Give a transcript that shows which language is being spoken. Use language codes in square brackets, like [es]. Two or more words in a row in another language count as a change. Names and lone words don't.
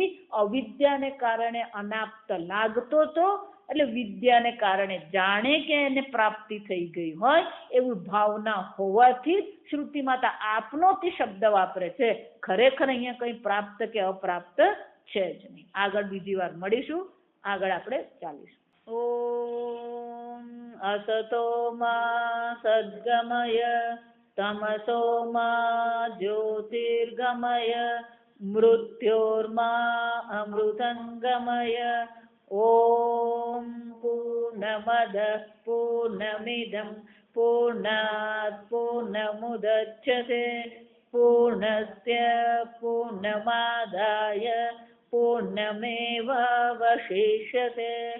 [gu] અવિદ્યાને કારણે અનાપ્ત લાગતો તો એટલે વિદ્યાને કારણે જાણે કે એને પ્રાપ્તિ થઈ ગઈ હોય એવું ભાવના હોવાથી શ્રુતિ માતા આપનોતિ શબ્દ વાપરે છે. ખરેખર અહીંયા કંઈ પ્રાપ્ત કે અપ્રાપ્ત છે જ નહીં. આગળ બીજી વાર મળીશું. આગળ આપણે ચાલીશું. [sa] ઓમ અસતો મા સદ્ગમય तमसो मा ज्योतिर्गमय मृत्योर्मा अमृतंगमय। ॐ पूर्णमदः पूर्णमिदं पूर्णात् पूर्णमुदच्यते पूर्णस्य पूर्णमादाय पूर्णमेवावशिष्यते।